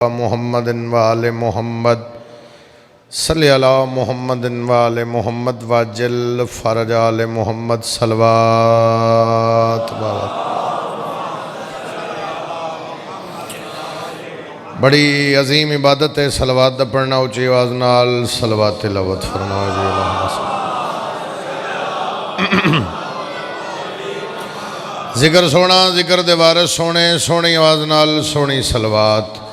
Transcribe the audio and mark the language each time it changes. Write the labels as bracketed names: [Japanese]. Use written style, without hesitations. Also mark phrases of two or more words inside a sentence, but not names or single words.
[Arabic] محمدٍ وآل محمد صلِّ على محمدٍ وآل محمد وعجل فرجهم آل محمد صلوات. [Punjabi] بڑی عظیم عبادت ہے صلوات دا پڑھنا. اچی آواز نال صلوات تلاوت فرماؤ جی۔ ذکر سوہنا ذکر دے وارث سوہنے سوہنی آواز نال سوہنی صلوات.